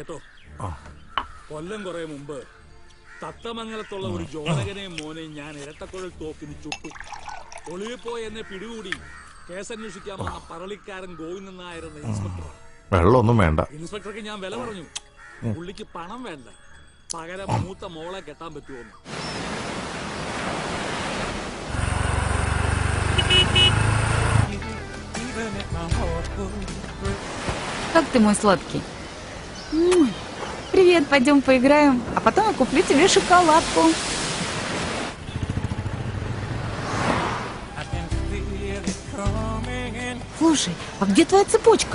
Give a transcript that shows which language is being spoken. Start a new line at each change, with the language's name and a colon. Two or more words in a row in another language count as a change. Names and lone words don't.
Malayalam: കൊല്ലം കുറെ മുമ്പ് തത്തമംഗലത്തുള്ള ഒരു ജോലകനെയും മോനെയും ഞാൻ ഇരട്ടക്കുഴൽ തോക്കിന് ചുട്ടു. ഒളിവിൽ പോയി എന്നെ പിടികൂടി കേസന്വേഷിക്കാൻ വന്ന പറളിക്കാരൻ ഗോവിന്ദൻ നായർ എന്ന ഇൻസ്പെക്ടറാണ്. വെള്ളമൊന്നും വേണ്ട. ഇൻസ്പെക്ടർക്ക് ഞാൻ വില പറഞ്ഞു. പുള്ളിക്ക് പണം വേണ്ട, പകരം മൂത്ത മോളെ കെട്ടാൻ പറ്റുമോന്ന്.
Russian: Как ты, мой сладкий? Привет, пойдем поиграем, а потом я куплю тебе шоколадку. Слушай, а где твоя цепочка?